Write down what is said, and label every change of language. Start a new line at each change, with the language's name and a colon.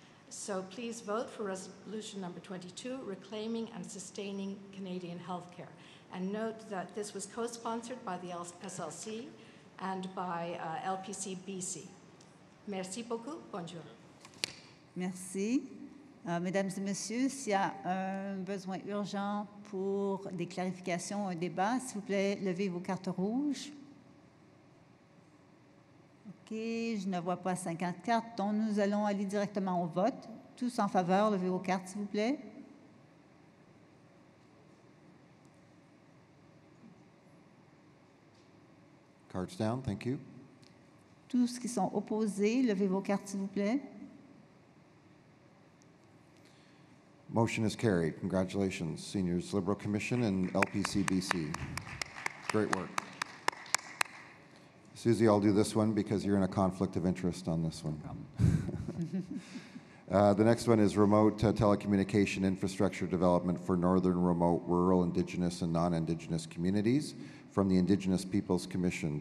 English: So please vote for resolution number 22, reclaiming and sustaining Canadian healthcare. And note that this was co-sponsored by the SLC and by LPC BC.
French: Merci beaucoup. Bonjour. Merci. Mesdames et messieurs, s'il y a un besoin urgent pour des clarifications, un débat, s'il vous plaît, levez vos cartes rouges. OK, je ne vois pas 50 cartes, donc nous allons aller directement au vote. Tous en faveur, levez vos cartes, s'il vous plaît.
English: Cards down, thank you.
French: Tous qui sont opposés, levez vos cartes, s'il vous plaît.
English: Motion is carried. Congratulations, Seniors Liberal Commission and LPCBC. Great work. Susie, I'll do this one because you're in a conflict of interest on this one. The next one is remote telecommunication infrastructure development for northern remote rural Indigenous and non-Indigenous communities from the Indigenous Peoples Commission.